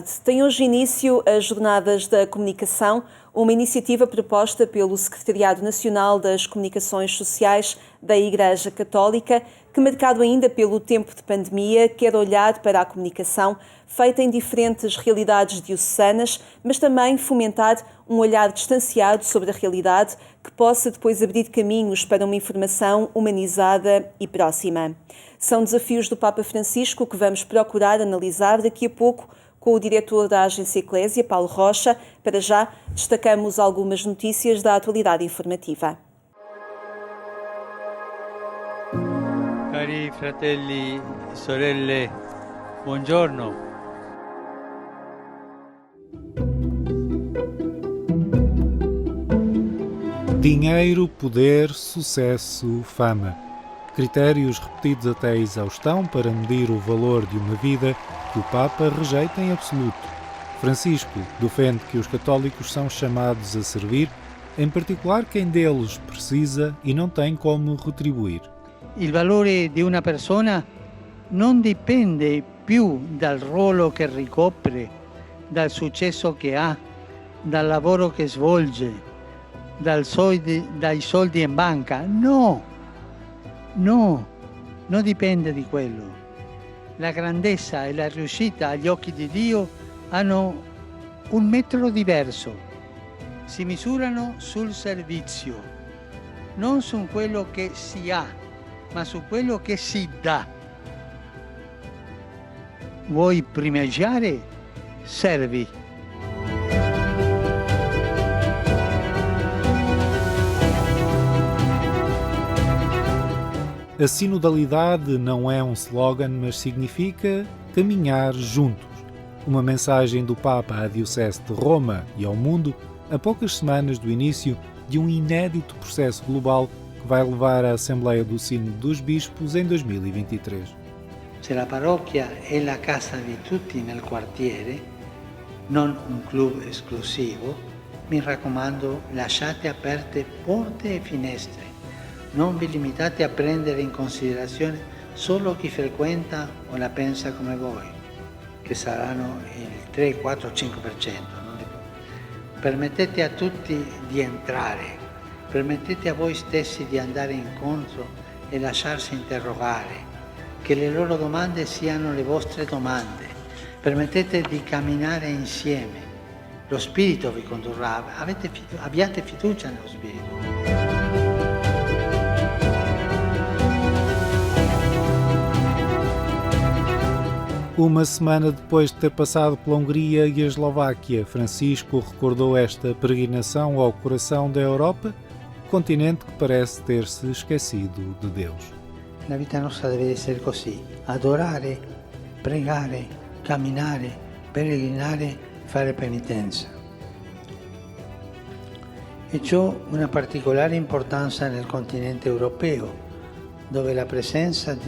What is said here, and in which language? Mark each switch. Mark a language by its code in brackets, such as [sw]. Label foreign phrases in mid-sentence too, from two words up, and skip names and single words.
[pt] Tem hoje início as Jornadas da Comunicação, uma iniciativa proposta pelo Secretariado Nacional das Comunicações Sociais da Igreja Católica, que, marcado ainda pelo tempo de pandemia, quer olhar para a comunicação feita em diferentes realidades diocesanas, mas também fomentar um olhar distanciado sobre a realidade que possa depois abrir caminhos para uma informação humanizada e próxima. São desafios do Papa Francisco que vamos procurar analisar daqui a pouco com o diretor da Agência Eclésia, Paulo Rocha. Para já, destacamos algumas notícias da atualidade informativa. [it] Cari fratelli e sorelle, buongiorno. [pt] Dinheiro, poder, sucesso, fama. Critérios repetidos até a exaustão para medir o valor de uma vida que o Papa rejeita em absoluto. Francisco defende que os católicos são chamados a servir, em particular quem deles precisa e não tem como retribuir. [it] Il valore di una persona non dipende più dal ruolo che ricopre, dal successo che ha, dal lavoro che svolge, dai soldi in banca. No, non dipende di quello. La grandezza e la riuscita agli occhi di Dio hanno un metro diverso. Si misurano sul servizio, non su quello che si ha, ma su quello che si dà. Vuoi primeggiare? Servi. [pt] A sinodalidade não é um slogan, mas significa caminhar juntos. Uma mensagem do Papa à Diocese de Roma e ao mundo a poucas semanas do início de um inédito processo global que vai levar à Assembleia do Sínodo dos Bispos em 2023. [it] Se la parrocchia è la casa di tutti nel quartiere, non un club esclusivo, mi raccomando, lasciate aperte porte e finestre. Non vi limitate a prendere in considerazione solo chi frequenta o la pensa come voi, che saranno il 3, 4, 5%. Permettete a tutti di entrare, permettete a voi stessi di andare incontro e lasciarsi interrogare, che le loro domande siano le vostre domande, permettete di camminare insieme, lo Spirito vi condurrà, abbiate fiducia nello Spirito. [pt] Uma semana depois de ter passado pela Hungria e a Eslováquia, Francisco recordou esta peregrinação ao coração da Europa, continente que parece ter-se esquecido de Deus. [it] La vita nostra deve essere così, adorare, pregare, camminare, peregrinare, fare penitenza. E ciò una particolare importanza nel continente europeo, dove la presenza di